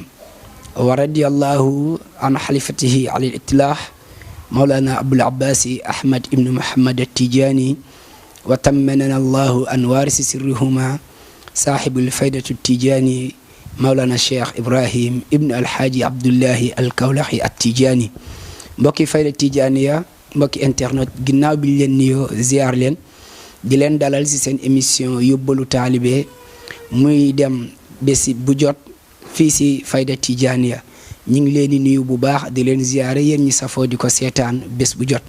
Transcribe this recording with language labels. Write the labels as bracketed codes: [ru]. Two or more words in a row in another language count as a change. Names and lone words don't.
[ar] ورضي الله عن حليفته على الإطلاق مولانا أبو العباس أحمد بن محمد التيجاني وتمننا الله أن وارث سرهما صاحب الفائدة التيجاني مولانا الشيخ إبراهيم ابن الحاج عبد الله الكولخي التيجاني. [wo] mbokki fayda tijaaniya mbokki internet ginnaaw bi leen nuyoo ziar leen di leen dalal ci seen émission yóbbalu taalibe muy dem bési bu jot fii ci fayda tijaaniya ñu ngi leen di nuyu bu baax di leen ziare yéen ñi safoo di ko seetaan bés bu jot.